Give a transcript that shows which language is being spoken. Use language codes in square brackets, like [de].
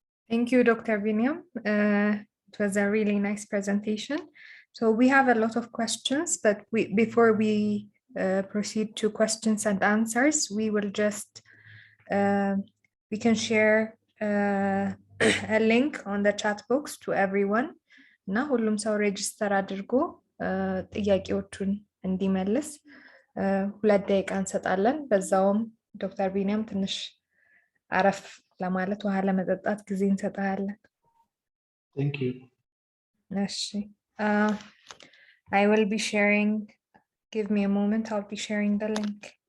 [en] Thank you, Dr. Benyam. It was a really nice presentation. So we have a lot of questions, but before we proceed to questions and answers, we will just, we can share a link on the chat box to everyone. [am] እና ሁሉም ሰው ሬጅስተር አድርጎ ጥያቄዎቹን እንዲመልስ 2 ደቂቃ እንሰጣለን። በዛውም ዶክተር ቢኒያም ትንሽ አረፍ ለማለት ውሃ ለመጠጣት ጊዜ እንሰጣለን። [en] Thank you. እሺ I will be sharing, give me a moment, I'll be sharing the link.